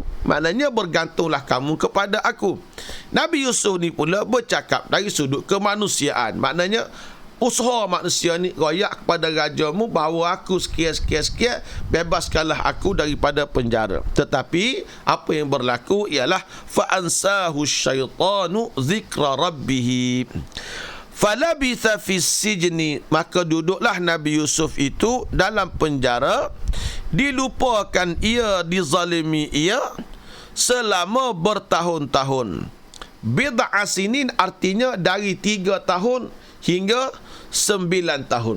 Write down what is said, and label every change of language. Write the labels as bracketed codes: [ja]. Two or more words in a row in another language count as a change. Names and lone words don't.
[ms] Maknanya bergantunglah kamu kepada aku. Nabi Yusuf ni pula bercakap dari sudut kemanusiaan. Maknanya usaha manusia ni royak kepada rajamu bahawa aku sekian, bebaskanlah aku daripada penjara. Tetapi apa yang berlaku ialah [ar] فأنساه الشيطان ذكر ربه فلبث في السجن, [ms] maka duduklah Nabi Yusuf itu dalam penjara, dilupakan ia, dizalimi ia selama bertahun-tahun. [ar] بضع سنين [ms] artinya dari 3 tahun hingga 9 tahun.